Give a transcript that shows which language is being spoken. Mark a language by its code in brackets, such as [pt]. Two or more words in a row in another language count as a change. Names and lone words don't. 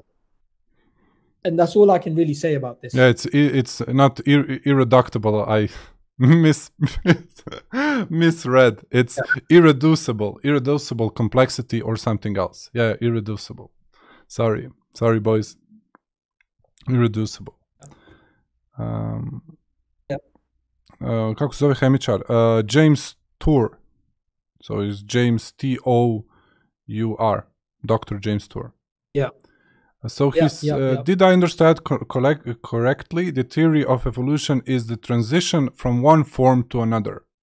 [en] And that's all I can really say about this. Yeah, it's not irreducible. I misread. It's irreducible complexity or something else. Yeah, irreducible. Sorry, boys. Irreducible. [sr] Kako se zove hemičar? [en] James Tour. So it's James Tour. Dr. James Tour. Yeah. So did I understand correctly? The theory of evolution is the transition from one form to another.